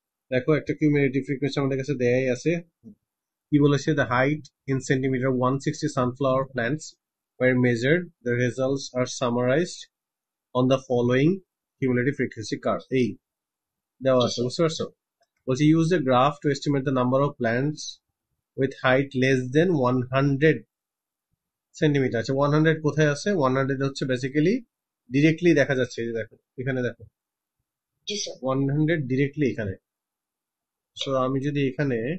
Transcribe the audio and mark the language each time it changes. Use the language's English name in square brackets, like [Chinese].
[Bangla] দেখো, একটা cumulative frequency আমাদের কাছে দেয়াই আছে। কি বলেছে? [English] The height in centimeter 160 sunflower plants were measured. The results are summarized on the following cumulative frequency curve. [Bangla] এই দেওয়া জি আছে, স্যার। বুঝতে পারছো? বলছে [English] Use the graph to estimate the number of plants with height less than 100 centimeter. [Bangla] আচ্ছা, 100 কোথায় আছে? 100 হচ্ছে বেসিক্যালি ডিরেক্টলি দেখা যাচ্ছে, এই যে দেখো এখানে, দেখো জি স্যার। 100 ডিরেক্টলি এখানে। সো আমি যদি এখানে